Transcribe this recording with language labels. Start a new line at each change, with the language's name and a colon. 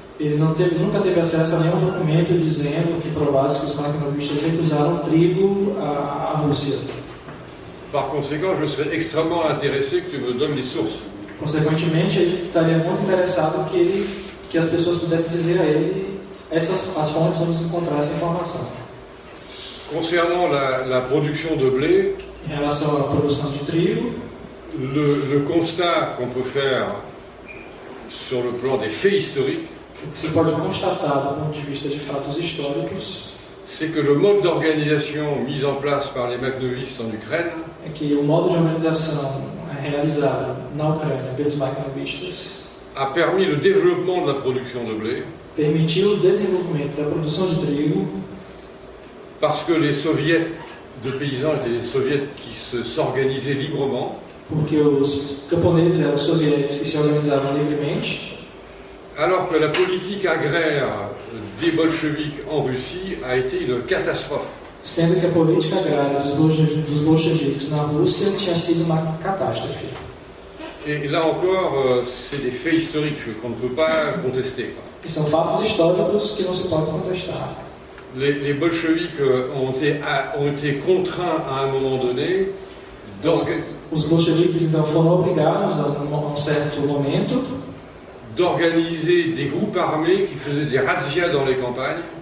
Portuguese: Ele nunca teve acesso a nenhum documento dizendo que provasse que os makhnovistas recusaram trigo à Rússia.
French: Par conséquent, je serais extrêmement intéressé que tu me donnes les sources.
Portuguese: Consequentemente, ele estaria muito interessado que que as pessoas pudessem dizer a ele as fontes onde encontrar essa informação.
French: Concernant la production de blé,
Portuguese: em relação à produção de trigo,
French: le constat qu'on peut faire sur le plan des faits historiques,
Portuguese: o que se pode constatar do ponto de vista de fatos históricos,
French: c'est que le mode d'organisation mis en place par les Makhnovistes en Ukraine
Portuguese: é que o modo de organização realizado na Ucrânia pelos Makhnovistas
French: a permis le développement de la production de blé,
Portuguese: permitiu o desenvolvimento da produção de trigo,
French: parce que les soviets de paysans étaient des soviets qui s'organisaient librement,
Portuguese: porque os camponeses eram soviéticos que se organizavam livremente,
French: alors que la politique agraire des bolcheviks en Russie a été une catastrophe.
Portuguese: sendo que a política agrária dos bolcheviques na Rússia tinha sido uma catástrofe.
French: Et là encore, c'est des faits historiques qu'on ne peut pas contester.
Portuguese: E são fatos históricos que não se pode contestar.
French: Les bolcheviks ont été contraints à un moment donné
Portuguese: Os bolcheviques então foram obrigados a um certo momento
French: d'organiser des groupes armés qui faisaient des razzias dans les campagnes.